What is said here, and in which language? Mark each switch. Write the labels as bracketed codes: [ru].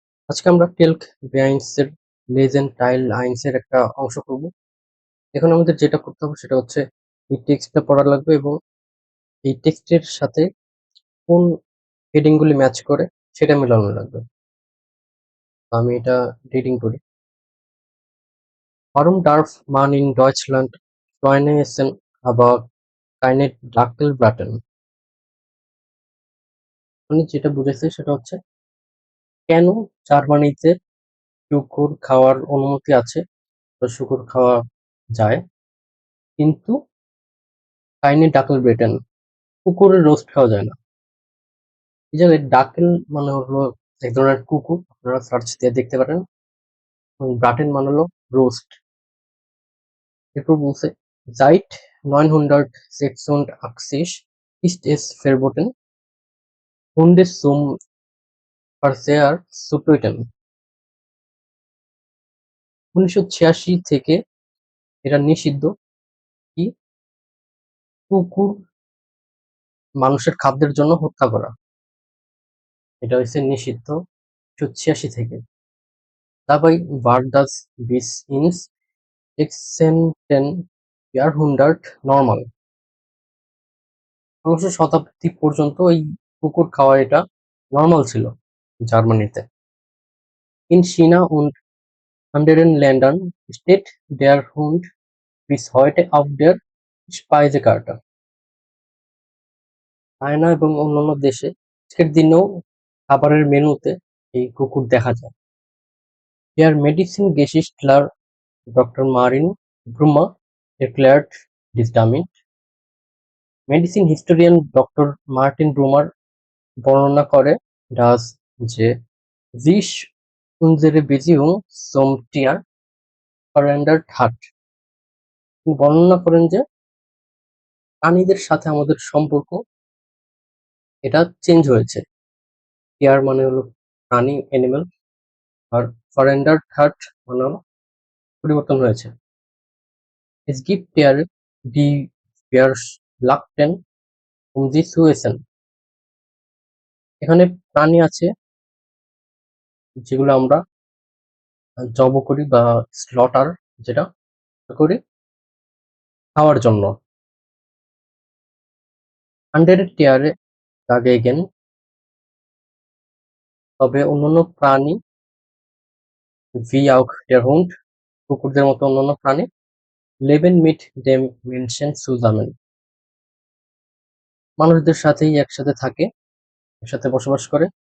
[bn] আজকে আমরা টেলক বেআইনস-এর legend tile আইনস-এর একটা অংশ করব। এখন আমাদের যেটা করতে হবে সেটা হচ্ছে এই টেক্সটটা পড়া লাগবে এবং এই টেক্সটের সাথে কোন হেডিং গুলি ম্যাচ করে সেটা মেলানো লাগবে। তো আমি এটা রিডিং করি। [de] Warum darf man in Deutschland Schweine essen, aber keine Dackelbraten? [bn] মানে যেটা বুঝাইছে সেটা হচ্ছে কেন জার্মানিতে শুকর খাওয়ার অনুমতি আছে বা শুকর খাওয়া যায়, কিন্তু কাইনি ডাকল ব্রেটেন কুকুরের রোস্ট খাওয়া যায় না। এই জায়গায় ডাকেল মানে হলো এক ধরনের কুকুর, আপনারা সার্চ দিয়ে দেখতে পারেন। এবং ব্রাটেন মানে হলো রোস্ট। এরপর বলছে [de] seit 986 ist es verboten, Hunde zum Verzehr zu töten। [bn] 1986 থেকে এটা নিষিদ্ধ কি কুকুর মানুষের খাদ্যের জন্য হত্যা করা। এটা হচ্ছে নিষিদ্ধ 1986 থেকে। [de] Dabei war das bis ins 16. Jahrhundert normal। [bn] ১৫শ শতাব্দী পর্যন্ত এই কুকুর খাওয়া এটা নরমাল ছিল জার্মানিতে। [de] In China und anderen Ländern steht der Hund bis heute auf der Speisekarte। [bn] China এবং অন্যান্য দেশে আজকের দিনেও খাবারের মেনুতে এই কুকুর দেখা যায়। [de] Der Medizingeschichtler Dr. Martin Brummer erklärt dies damit। [bn] Medicine historian doctor Martin ব্রুমার বর্ণনা করে [de] dass [bn] যে [de] sich unsere Beziehung zum Tier verändert hat। [bn] তিনি বর্ণনা করেন যে প্রাণীদের সাথে আমাদের সম্পর্ক এটা চেঞ্জ হয়েছে। টিয়ার মানে হলো প্রাণী, অ্যানিমেল, আর [de] verändert hat [bn] মানে হলো পরিবর্তন হয়েছে। [de] Es gibt Tiere, die wir schlachten, um sie zu essen। [bn] এখানে প্রাণী আছে যেগুলো আমরা জব করি বা স্লটার যেটা করি খাওয়ার জন্য। [de] andere Tiere dagegen, [bn] তবে অন্যান্য প্রাণী [de] wie auch der Hund, [bn] কুকুরদের মতো অন্যান্য প্রাণী [de] leben mit dem Menschen zusammen, [bn] মানুষদের সাথেই একসাথে থাকে, একসাথে বসবাস করে।